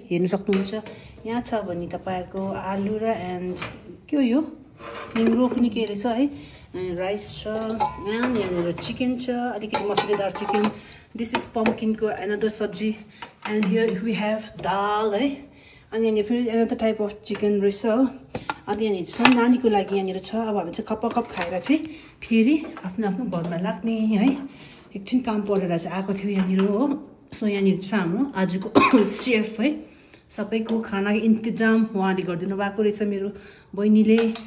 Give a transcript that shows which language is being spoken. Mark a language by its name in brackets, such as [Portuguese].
[Nepali] हेर्नु सक्नुहुन्छ यहाँ छ भने तपाईहरुको आलु र एन्ड के हो यो निङ्ग्रो पनि के रहेछ है, राइस छ एन्ड यहाँनिर चिकन छ, अलिकति मसलेदार चिकन। [English] This is पम्पकिनको another sabzi and here we have dal है। [Nepali] अनि यहाँनिर फेरि [English] another type of chicken [Nepali] रहेछ हो। अनि यहाँनिर छ नानीको लागि यहाँनिर छ। अब हामी चाहिँ कप खाएर चाहिँ फेरि आफ्नो घरमा लाग्ने है। एकछिन काम परेर चाहिँ आएको थियो यहाँनिर हो। सो यहाँनिर छ हाम्रो आजको सेफ है। सबैको खानाको इन्तजाम उहाँले गरिदिनु भएको रहेछ मेरो बहिनीले।